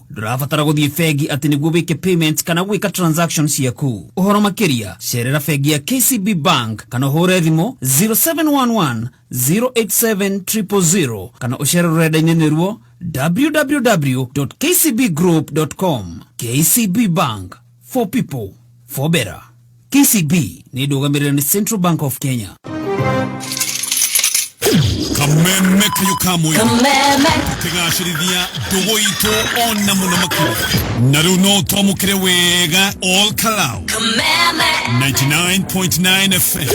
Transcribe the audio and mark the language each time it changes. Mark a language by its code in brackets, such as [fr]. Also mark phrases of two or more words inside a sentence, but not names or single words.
[ki] Ndũrabatara gũthiĩ bengi atĩ nĩguo wĩke payment kana gwĩka transactions ciaku. Ũhoro makĩria cerera bengi ya KCB Bank kana ũhũre thimũ 0711 087 kana ũcere rũrenda-inĩ nĩruo www.kcbgroup.com. [en] KCB Bank, for people, for better. [ki] KCB ni ndũgamĩrĩre ni Central Bank of Kenya. Kameme kayukamwe tigashirithia ndugu itu ona muno makuru na riu no twamukire wega all kalau 99.9 FM